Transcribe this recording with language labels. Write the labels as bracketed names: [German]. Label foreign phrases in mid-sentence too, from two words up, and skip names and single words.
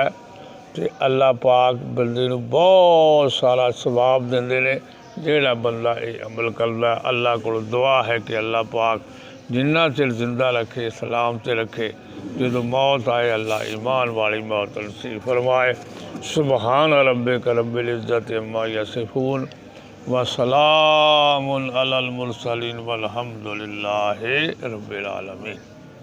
[Punjabi] تو اللہ پاک بندے نوں بہت سارا ثواب دیندے نے جہڑا بندہ یہ عمل کردا. اللہ کولوں دعا ہے کہ اللہ پاک جنا چر زندہ رکھے، سلام تے رکھے، جو موت آئے اللہ ایمان والی موت نصیب فرمائے. [Arabic] سبحان ربك رب العزة عما يصفون و سلام على المرسلين والحمد لله رب العالمين.